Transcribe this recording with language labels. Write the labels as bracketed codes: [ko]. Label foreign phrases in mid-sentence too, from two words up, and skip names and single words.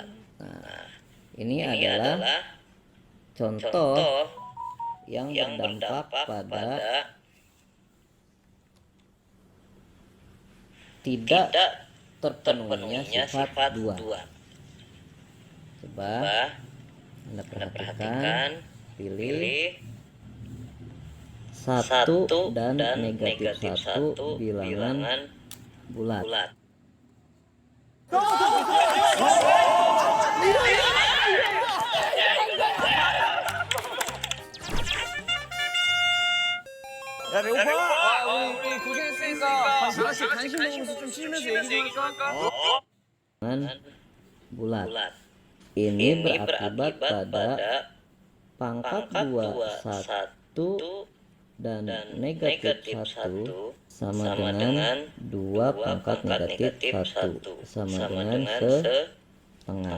[id] Nah, ini adalah contoh yang berdampak pada tidak terpenuhinya sifat 2. Coba Anda perhatikan, pilih 1 dan negatif 1 bilangan bulat. [ko] 야 배고파? 우리 고생했으니까 다 같이 간식 먹으면서 좀 쉬면서 얘기 좀 할까? [id] Bilangan bulat. Ini berakibat pada pangkat 2 1 dan negatif 1 sama dengan 2 pangkat negatif 1 sama dengan setengah.